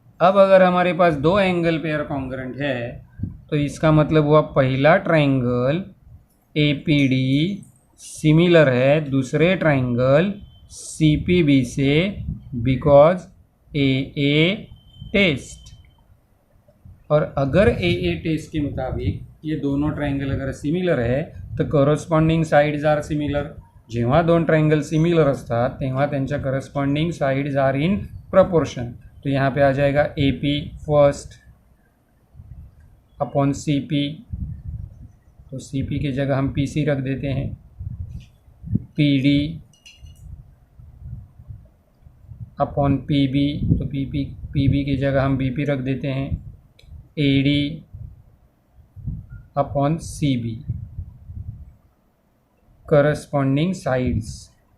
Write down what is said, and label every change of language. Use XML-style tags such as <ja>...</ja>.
<hi>अब अगर हमारे पास दो एंगल पेयर कॉन्ग्रुएंट है, तो इसका मतलब हुआ पहला ट्रायंगल APD सिमिलर है दूसरे ट्रायंगल CPB से, बिकॉज AA टेस्ट। और अगर AA टेस्ट के मुताबिक ये दोनों ट्रायंगल अगर सिमिलर है, तो करस्पॉन्डिंग साइड्स आर सिमिलर।</hi> <mr>जेव्हा दोन ट्रायंगल सिमिलर असतात तेव्हा त्यांच्या corresponding sides are in proportion.</mr> <hi>तो यहाँ पे आ जाएगा AP फर्स्ट अपॉन CP, तो CP की जगह हम PC रख देते हैं, PD अपॉन PB, तो PB की जगह हम BP रख देते हैं, AD upon CB, corresponding sides.</hi>